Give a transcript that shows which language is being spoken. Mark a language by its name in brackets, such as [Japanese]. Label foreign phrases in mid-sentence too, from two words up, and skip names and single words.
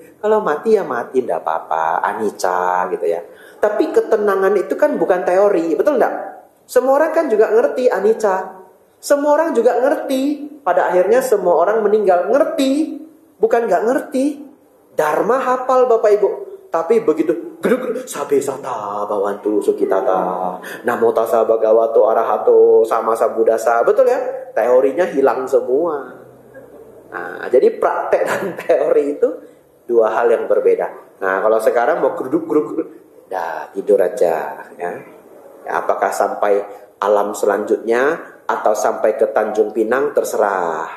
[Indonesian] Kalau mati ya mati, enggak apa-apa, anicca gitu ya. Tapi ketenangan itu kan bukan teori, betul enggak? Semua orang kan juga ngerti anicca. Semua orang juga ngerti. Pada akhirnya semua orang meninggal. Ngerti, bukan enggak ngerti. Dharma hafal Bapak Ibu. Tapi begitu geduk [Pali] sabe sata bawantu sukitata namo tassa bhagavato arahato sama sambuddhassa, [Indonesian] betul ya? Teorinya hilang semua. Nah, jadi praktek dan teori itu dua hal yang berbeda. Nah, kalau sekarang mau geruduk, dah tidur aja ya. Ya, apakah sampai alam selanjutnya atau sampai ke Tanjung Pinang terserah.